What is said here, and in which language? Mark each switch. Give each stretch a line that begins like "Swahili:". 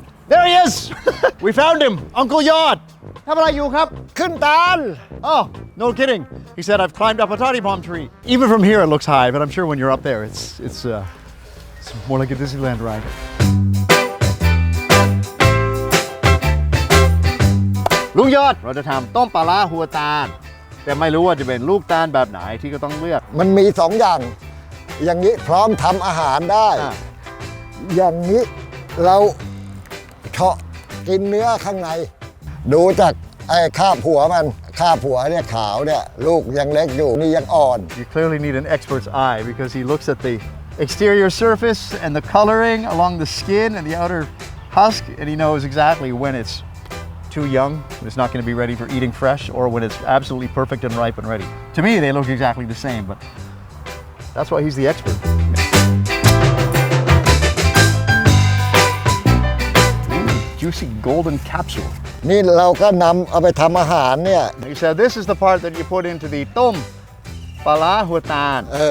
English: There he is. We found him. Uncle Yod.
Thai: ทำอะไรอยู่ครับ ขึ้นตาล
English: Oh, no kidding. He said, I've climbed up a toddy palm tree. Even from here, it looks high, but I'm sure when you're up there, it's more like a Disneyland ride.
Thai: ลุงยอดเราจะทำต้มปลาร้าหัวตาลแต่ไม่รู้ว่าจะเป็นลูกตาลแบบไหนที่ก็ต้องเลือก มันมี2 อย่าง อย่างนี้พร้อมทำอาหารได้ อย่างนี้เราเฉาะกินเนื้อข้างใน ดูจากไอ้คาบหัวมันคาบหัวเนี่ยขาวเนี่ยลูกยังเล็กอยู่นี่ยังอ่อน
English: You clearly need an expert's eye because he looks at the exterior surface and the coloring along the skin and the outer husk and he knows exactly when it's too young, when it's not going to be ready for eating fresh, or when it's absolutely perfect and ripe and ready. To me, they look exactly the same, but that's why he's the expert. Juicy golden capsule.
Thai: นี่เราก็นำเอาไปทำอาหารเนี่ย
English: He said this is the part that you put into the tom pala hua tan.